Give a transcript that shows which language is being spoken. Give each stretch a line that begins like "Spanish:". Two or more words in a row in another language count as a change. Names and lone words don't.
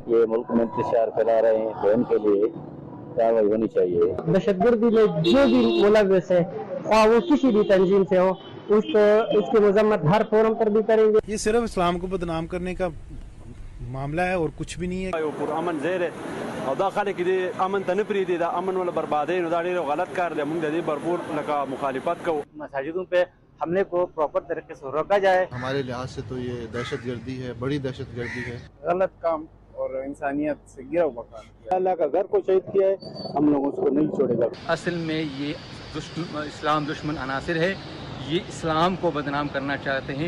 Urdu: یہ ملک میں انتشار پھیلا رہے ہیں، تو ان کے لیے کارروائی ہونی چاہیے۔ دہشت گردی میں جو بھی ملوث ہے، خواہ وہ کسی بھی تنظیم سے ہو، اس کی مذمت ہر فورم پر بھی کریں گے۔ یہ صرف اسلام کو بدنام کرنے کا معاملہ ہے اور کچھ بھی نہیں ہے۔
Pashto: امن زیر ہے او دا خلک دی امن ته نه پریږدي، دا امن ولا بربادي، نو دا ډېر غلط کار دی۔ موږ د دې بھرپور لکه مخالفت کوو۔
Urdu: مساجدوں پہ حملے کو پراپر طریقے سے روکا جائے۔ ہمارے لحاظ سے تو یہ دہشت گردی ہے، بڑی دہشت گردی ہے، غلط کام اور انسانیت سے گرا ہوا کام۔ اللہ کا گھر کو شہید کیا ہے، ہم لوگ اس کو نہیں چھوڑے گا۔ اصل میں یہ اسلام دشمن عناصر ہے، یہ اسلام کو بدنام کرنا چاہتے ہیں۔